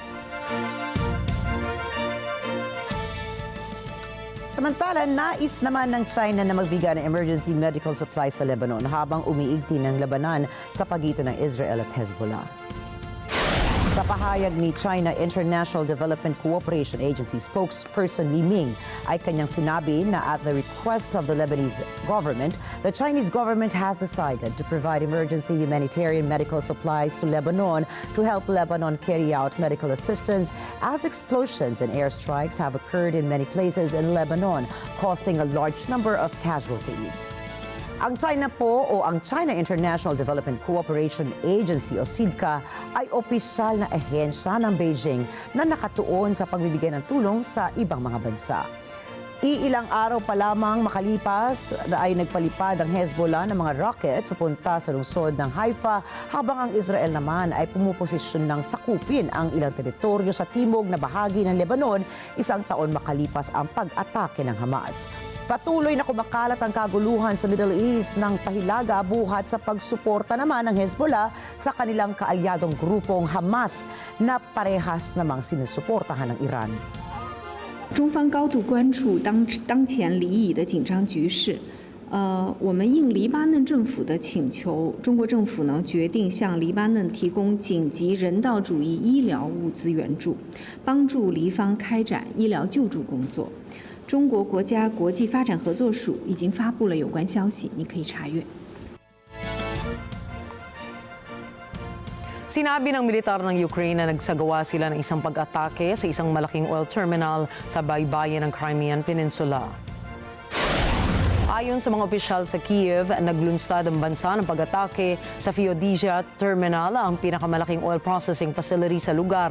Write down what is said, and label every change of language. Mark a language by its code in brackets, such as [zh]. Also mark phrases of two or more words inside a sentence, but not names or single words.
[tl] Samantala, nais naman ng China na magbigay ng [en] emergency medical supplies [tl] sa Lebanon habang umiigting ng labanan sa pagitan ng Israel at Hezbollah. Sa pahayag ni China International Development Cooperation Agency spokesperson Li Ming ay kanyang sinabi na [en] at the request of the Lebanese government, the Chinese government has decided to provide emergency humanitarian medical supplies to Lebanon to help Lebanon carry out medical assistance as explosions and airstrikes have occurred in many places in Lebanon, causing a large number of casualties. [tl] Ang China po o ang China International Development Cooperation Agency o CIDCA ay opisyal na ahensya ng Beijing na nakatuon sa pagbibigay ng tulong sa ibang mga bansa. Iilang araw pa lamang makalipas na ay nagpalipad ang Hezbollah ng mga rockets papunta sa lungsod ng Haifa habang ang Israel naman ay pumuposisyon ng sakupin ang ilang teritoryo sa timog na bahagi ng Lebanon isang taon makalipas ang pag-atake ng Hamas. Patuloy na kumakalat ang kaguluhan sa Middle East ng pahilaga buhat sa pagsuporta naman ng Hezbollah sa kanilang kaalyadong grupong Hamas na parehas namang sinusuportahan ng Iran. [zh] 中方高度关注当前黎以的紧张局势。我们应黎巴嫩政府的请求，中国政府呢决定向黎巴嫩提供紧急人道主义医疗物资援助，帮助黎方开展医疗救助工作。中国国家国际发展合作署已经发布了有关消息，你可以查阅。 [tl] Sinabi ng militar ng Ukraine na nagsagawa sila ng isang pag-atake sa isang malaking [en] oil terminal [tl] sa baybayin ng Crimean Peninsula. Ayon sa mga opisyal sa Kiev, naglunsad ang bansa ng pag-atake sa Feodia Terminal, ang pinakamalaking [en] oil processing facility [tl] sa lugar.